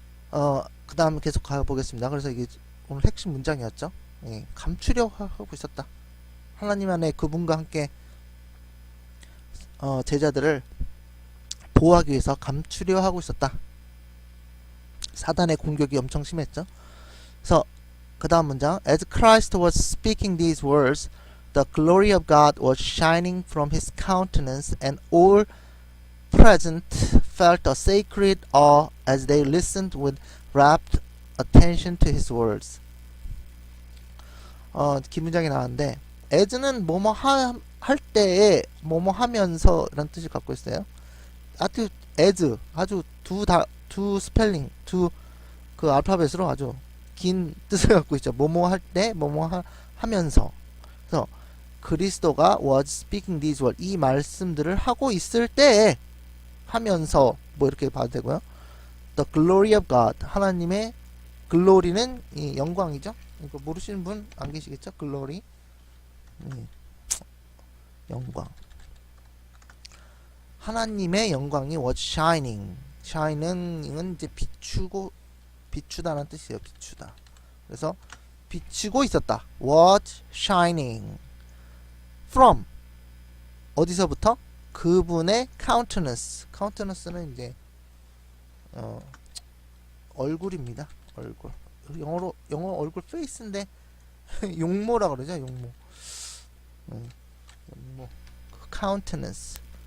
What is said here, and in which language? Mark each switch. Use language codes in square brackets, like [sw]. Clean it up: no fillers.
[ko] 그 다음에 계속 가보겠습니다. 그래서 이게 오늘 핵심 문장이었죠. 예, 감추려 하고 있었다. 하나님 안에 그분과 함께 제자들을 보호하기 위해서 감추려 하고 있었다. 사단의 공격이 엄청 심했죠. 그래서 그 다음 문장 [en] As Christ was speaking these words, the glory of God was shining from his countenance and all present felt a sacred awe as they listened with rapt attention to his words. [ko] 긴 문장이 나왔는데 as는 뭐뭐 할 때에 뭐뭐 하면서 라는 뜻을 갖고 있어요. 아주 as 아주 두 스펠링 두 그 알파벳으로 아주 긴 뜻을 갖고 있죠. 뭐뭐 할 때 뭐뭐 하면서. 그래서 그리스도가 [en] was speaking these words [ko] 이 말씀들을 하고 있을 때에 하면서 뭐 이렇게 봐도 되고요. [en] The glory of God [ko] 하나님의 글로리는 이 영광이죠. 이거 모르시는 분 안 계시겠죠? 글로리 영광 하나님의 영광이 [en] was shining [ko] shining은 이제 비추다는 뜻이에요. 비추다. 그래서 비추고 있었다. [en] was shining from 어디서부터? [ko] 그분의 countenance는 이제 얼굴입니다. 얼굴. 영어 얼굴 face인데 용모라 그러죠. 용모. [en] countenance.